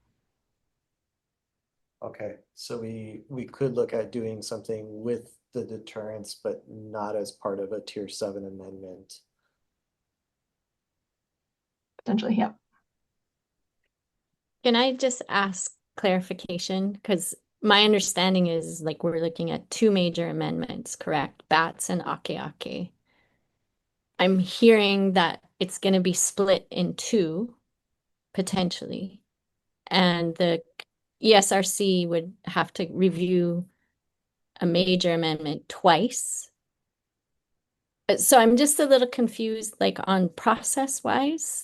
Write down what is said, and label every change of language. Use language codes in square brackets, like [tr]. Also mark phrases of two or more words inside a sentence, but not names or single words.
[en] Okay, so we could look at doing something with the deterrence, but not as part of a tier 7 amendment. Potentially, yeah. Can I just ask clarification? Because my understanding is like we're looking at 2 major amendments, correct? Bats and ʻAKEʻakē. I'm hearing that it's going to be split in 2, potentially. And the ESRC would have to review a major amendment twice. So I'm just a little confused, like on process-wise.